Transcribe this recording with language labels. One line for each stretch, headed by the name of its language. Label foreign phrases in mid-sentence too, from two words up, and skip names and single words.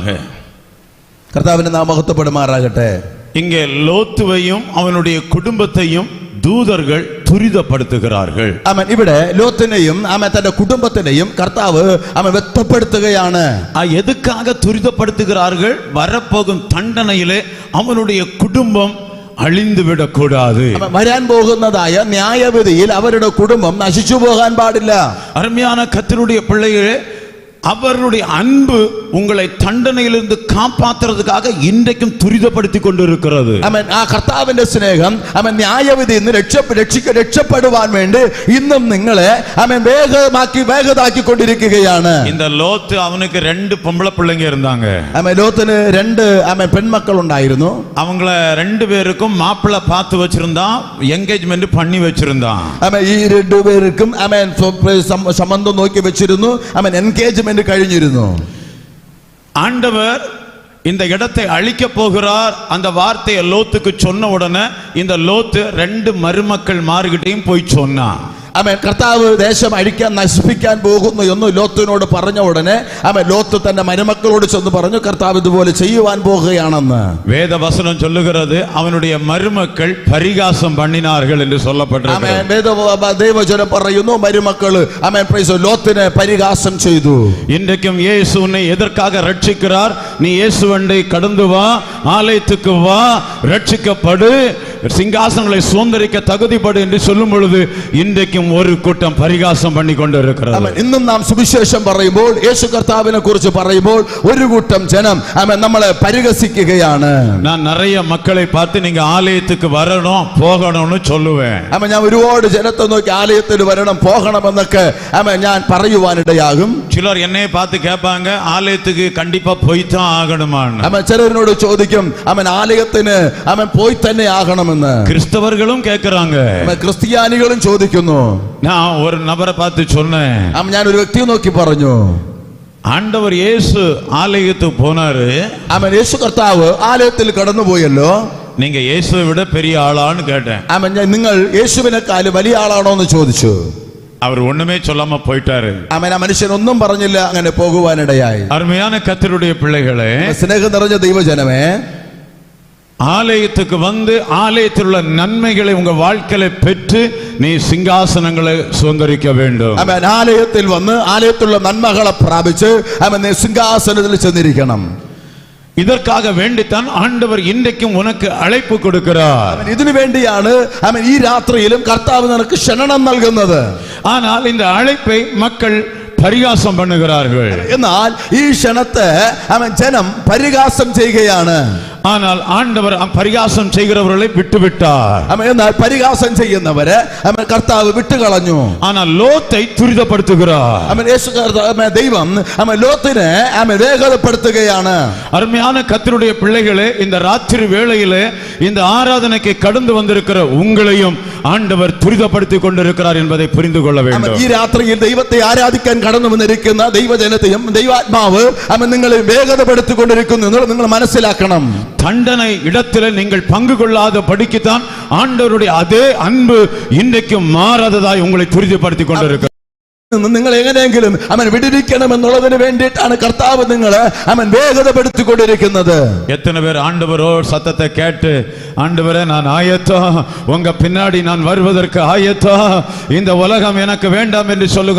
Tamil: கர்த்தாவின் நாமம் மகத்துவப்படுமாறாகட்ടെ. இங்கே லோத்துவையும் அவனுடைய குடும்பத்தையும் தூதர்கள் துரிதப்படுத்துகிறார்கள்.
Malayalam: ഇവിടെ ലോത്തിനെയും തന്റെ കുടുംബത്തിനെയും കർത്താവ് വ്യക്തപ്പെടുത്തുകയാണ്.
Tamil: எதுக்காக துரிதப்படுத்துகிறார்கள்? வரப்போகும் தண்டனையிலே அவனுடைய குடும்பம் அழிந்து விடக்கூடாது.
Malayalam: വരാൻ പോകുന്നതായ ന്യായവിധിയിൽ അവരുടെ കുടുംബം നശിച്ചു പോകാൻ പാടില്ല.
Tamil: அருமையான கர்த்தருடைய பிள்ளைகளே, அவருடைய அன்பு உங்களை தண்டனையிலிருந்து காப்பாற்றுறதுக்காக இன்றைக்கும் துரிதப்படுத்திக் கொண்டிருக்கிறது.
Malayalam: ആ കർത്താവിന്റെ സ്നേഹം ന്യായവിധിയിൽ നിന്ന് രക്ഷപ്പെടുവാൻ വേണ്ടി ഇന്നും നിങ്ങളെ വേഗതാക്കി കൊണ്ടിരിക്കുകയാണ്.
Tamil: இந்த லோத்து அவனுக்கு 2 பொம்பளை பிள்ளைங்க இருந்தாங்க.
Malayalam: ലോത്തിന് 2 பெண்மக்கள் ഉണ്ടായിരുന്നു.
Tamil: அவங்கள 2 பேருக்கும் மாப்பிள்ளை பார்த்து வச்சிருந்தான், என்கேஜ்மெண்ட் பண்ணி வச்சிருந்தான்.
Malayalam: ഈ 2 പേർക്കും സംബന്ധം നോക്കി വെച്ചിരുന്നു, എൻഗേജ്മെന്റ് കഴിഞ്ഞിരുന്നു.
Tamil: ஆண்டவர் இந்த இடத்தை அழிக்க போகிறார் அந்த வார்த்தையை லோத்துக்கு சொன்ன உடனே இந்த லோத்து 2 மருமக்கள் மார்கிட்டையும் போய் சொன்னான்.
Malayalam: കർത്താവ് ദേശം അഴിക്കാൻ നശിപ്പിക്കാൻ പോകുന്നു എന്ന് ലോത്തിനോട് പറഞ്ഞ ഉടനെ ലോത്ത് തന്റെ മരുമക്കളോട് ചെന്ന് പറഞ്ഞു, കർത്താവ് ഇതുപോലെ ചെയ്യുവാൻ പോകുകയാണെന്ന്.
Tamil: வேதவசனம் சொல்லுகிறது, அவனுடைய மருமக்கள் பரிகாசம் பண்ணினார்கள் என்று சொல்லப்பட்டிருக்கிறது.
Malayalam: ദൈവജനം പറയുന്നു, മരുമക്കള് ലോത്തിനെ പരിഹാസം ചെയ്തു.
Tamil: இன்றைக்கும் இயேசு உன்னை எதற்காக ரட்சிக்கிறார்? நீ இயேசுவண்டை கடந்து வா, ஆலயத்துக்கு வா, ரட்சிக்கப்படு, சிங்காசனங்களை சுதந்திரிக்க தகுதிப்படு என்று சொல்லும் பொழுது இன்றைக்கும் ஒரு கூட்டம் பரிகாசம் பண்ணி கொண்டிருக்கிறது.
Malayalam: ഇന്നും നാം സുവിശേഷം പറയുമ്പോൾ, യേശു കർത്താവിനെ കുറിച്ച് പറയുമ്പോൾ ഒരു കൂട്ടം ജനം നമ്മളെ പരിഹസിക്കുകയാണ്.
Tamil: நான் நிறைய மக்களை பார்த்து நீங்க ஆலயத்துக்கு வரணும் போகணும்னு சொல்லுவேன்.
Malayalam: ഞാൻ ഒരുപാട് ജനത്തെ നോക്കി ആലയത്തിൽ വരണം പോകണം എന്നൊക്കെ ഞാൻ പറയുവാനിടയാകും.
Tamil: சிலர் என்னை பார்த்து கேட்பாங்க, ஆலயத்துக்கு கண்டிப்பா போய்தான் ஆகணுமான்னு.
Malayalam: ചിലരോട് ചോദിക്കും, ആലയത്തിന് പോയി തന്നെ ആകണമെന്ന്.
Tamil: கிறிஸ்தவர்களும் கேட்கிறாங்க,
Malayalam: ക്രിസ്ത്യാനികളും ചോദിക്കുന്നു.
Tamil: நான் ஒரு நபரை பார்த்து சொன்னேன்,
Malayalam: ഞാൻ ഒരു വ്യക്തിയെ നോക്കി പറഞ്ഞു,
Tamil: ஆண்டவர் இயேசு ஆலயத்துக்கு போனாரு,
Malayalam: യേശു കർത്താവ് ആലയത്തിൽ കടന്നുപോയല്ലോ,
Tamil: நீங்க இயேசுவை விட பெரிய ஆளான்னு கேட்டேன்.
Malayalam: നിങ്ങൾ യേശുവിനെക്കാളും വലിയ ആളാണോ എന്ന് ചോദിച്ചു.
Tamil: அவர் ஒண்ணுமே சொல்லாம போயிட்டாரு.
Malayalam: ആ മനുഷ്യൻ ഒന്നും പറഞ്ഞില്ല, അങ്ങനെ പോകുവാനിടയായി.
Tamil: அருமையான கர்த்தருடைய பிள்ளைகளே,
Malayalam: സ്നേഹം നിറഞ്ഞ ദൈവജനമേ,
Tamil: ஆலயத்துக்கு வந்து ஆலயத்தில் உள்ள நன்மைகளை உங்க வாழ்க்கையில பெற்று நீ சிங்காசனங்களை சுதந்திரிக்க வேண்டும்.
Malayalam: ആലയത്തിൽ വന്ന് ആലയത്തിലുള്ള നന്മകളെ പ്രാപിച്ച് നീ സിംഹാസനത്തിൽ ചെന്നിരിക്കണം.
Tamil: இதற்காக வேண்டித்தான் ஆண்டவர் இன்றைக்கும் உனக்கு அழைப்பு கொடுக்கிறார்.
Malayalam: ഇതിനു വേണ്ടിയാണ് ഈ രാത്രിയിലും കർത്താവ് നിനക്ക് ക്ഷണം നൽകുന്നത്.
Tamil: ஆனால் இந்த அழைப்பை மக்கள் பரிகாசம் பண்ணுகிறார்கள்.
Malayalam: എന്നാൽ ഈ ക്ഷണത്തെ ജനം പരിഹാസം ചെയ്യുകയാണ്.
Tamil: ஆனால் ஆண்டவர் பரிகாசம் செய்கிறவர்களை விட்டுவிட்டார்.
Malayalam: എന്നാൽ പരിഹാസം ചെയ്യുന്നവരെ കർത്താവ് വിട്ടുകളഞ്ഞു.
Tamil: ஆனால் லோத்தை துரிதப்படுத்துகிறார்.
Malayalam: ദൈവം ലോത്തിനെ വേഗതപ്പെടുത്തുകയാണ്.
Tamil: அருமையான கர்த்தருடைய பிள்ளைகளே, இந்த ராத்திரி வேளையிலே இந்த ஆராதனைக்கு கடந்து வந்திருக்கிற உங்களையும் ஆண்டவர் துரிதப்படுத்திக் கொண்டிருக்கிறார் என்பதை புரிந்து கொள்ள வேண்டும்.
Malayalam: ഈ രാത്രിയിൽ ദൈവത്തെ ആരാധിക്കാൻ കടന്നു വന്നിരിക്കുന്ന ദൈവജനത്തെയും ദൈവാത്മാവ് നിങ്ങളെ വേഗതപ്പെടുത്തിക്കൊണ്ടിരിക്കുന്നു എന്നുള്ളത് നിങ്ങൾ മനസ്സിലാക്കണം.
Tamil: தண்டனை இடத்திலே நீங்கள் பங்கு கொள்ளாத படிக்குத்தான் ஆண்டவருடைய அதே அன்பு இன்றைக்கும் மாறாததாய் உங்களை துரிதப்படுத்திக் கொண்டிருக்கிறார்.
Malayalam: നിങ്ങൾ എങ്ങനെയെങ്കിലും വിടിരിക്കണം എന്നുള്ളതിന് വേണ്ടിയിട്ടാണ് കർത്താവ് നിങ്ങളെ വേഗതപ്പെടുത്തിക്കൊണ്ടിരിക്കുന്നത്.
Tamil: எத்தனை பேர் ஆண்டவரோ சத்தத்தை கேட்டு, ஆண்டவரே நான் ஆயத்தம், உங்க பின்னாடி நான் வருவதற்கு ஆயத்தம், இந்த உலகம் எனக்கு வேண்டாம் என்று சொல்லுங்க.